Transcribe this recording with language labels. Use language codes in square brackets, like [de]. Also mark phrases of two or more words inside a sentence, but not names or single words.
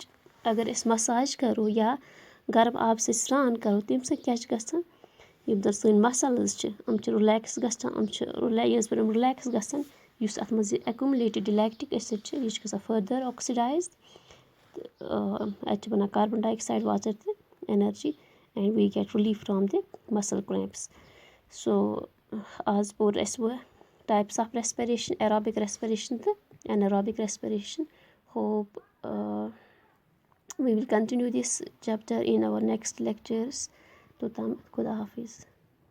[ks] اگر أسۍ مساج کَرو یا گرم آبہٕ سۭتۍ سرٛان کَرو تمہِ سۭتۍ کیٛاہ چھِ گژھان یِم زَن سٲنۍ مسلٕز چھِ یِم چھِ رِلیکٕس گژھان یِم چھِ ییٚلہِ پٮ۪ٹھ یِم رِلیکٕس گژھان یُس اَتھ منٛز یہِ [en] accumulated lactic acid [ks] چھِ یہِ چھِ گژھان [en] further oxidise [ks] تہٕ اَتہِ چھِ بَنان [en] carbon dioxide [ks] واژر تہِ ایٚنَرجی [en] and we get relief from the muscle cramps. [ks] سو آز پوٚر اَسہِ وۄنۍ [en] types of respiration aerobic respiration [ks] تہٕ [en] anaerobic respiration. ہوپ we will continue this chapter in our next lectures. [ks] توٚتام خُدا حافِظ.